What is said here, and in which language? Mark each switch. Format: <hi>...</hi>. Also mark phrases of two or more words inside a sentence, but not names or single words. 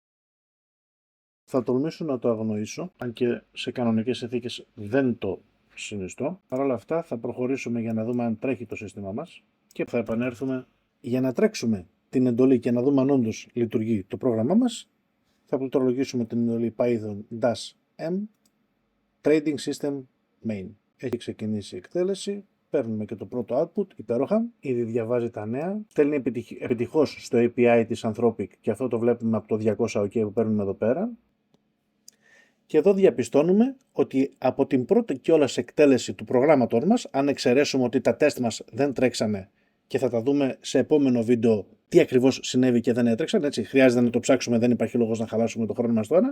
<el>Θα τολμήσω να το αγνοήσω, αν και σε κανονικές συνθήκες δεν το συνιστώ. Παρ' όλα αυτά θα προχωρήσουμε για να δούμε αν τρέχει το σύστημα μας και θα επανέλθουμε για να τρέξουμε την εντολή και να δούμε αν όντως λειτουργεί το πρόγραμμά μας. Θα πληκτρολογήσουμε την εντολή</el> <en>python-m trading system main.</en> <el>Έχει ξεκινήσει η εκτέλεση. Παίρνουμε και το πρώτο output, υπέροχα, ήδη διαβάζει τα νέα. Στέλνει επιτυχώς στο API της Anthropic και αυτό το βλέπουμε από το 200 OK που παίρνουμε εδώ πέρα. Και εδώ διαπιστώνουμε ότι από την πρώτη κιόλας εκτέλεση του προγράμματος μας, αν εξαιρέσουμε ότι τα τεστ μας δεν τρέξανε και θα τα δούμε σε επόμενο βίντεο τι ακριβώς συνέβη και δεν έτρεξαν, έτσι χρειάζεται να το ψάξουμε, δεν υπάρχει λόγος να χαλάσουμε το χρόνο μας τώρα.</el>